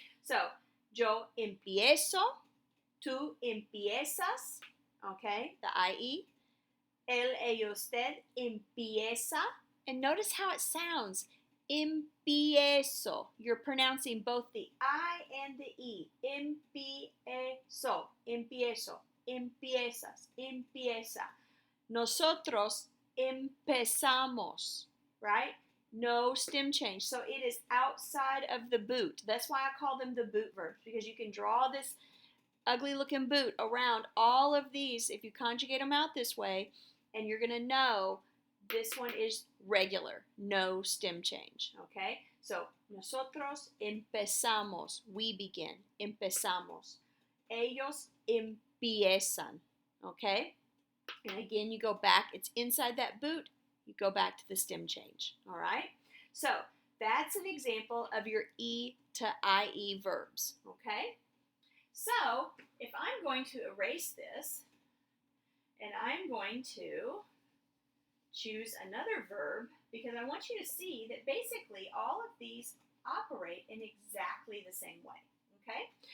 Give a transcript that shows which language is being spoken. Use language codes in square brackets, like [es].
[es] So, yo empiezo, tú empiezas, okay, the IE. Él, ella, usted empieza. [en] And notice how it sounds. Empiezo. You're pronouncing both the I and the E. [es] Empiezo, empiezo, empiezas, empieza. Nosotros empezamos, right? [en] No stem change. So it is outside of the boot. That's why I call them the boot verbs, because you can draw this ugly looking boot around all of these if you conjugate them out this way, and you're going to know this one is regular, no stem change, okay? So, nosotros empezamos, we begin, empezamos. [es] Ellos empiezan, okay? [en] And again, you go back, it's inside that boot, you go back to the stem change, all right? So, that's an example of your E to IE verbs, okay? So, if I'm going to erase this, and I'm going to choose another verb, because I want you to see that basically all of these operate in exactly the same way, okay?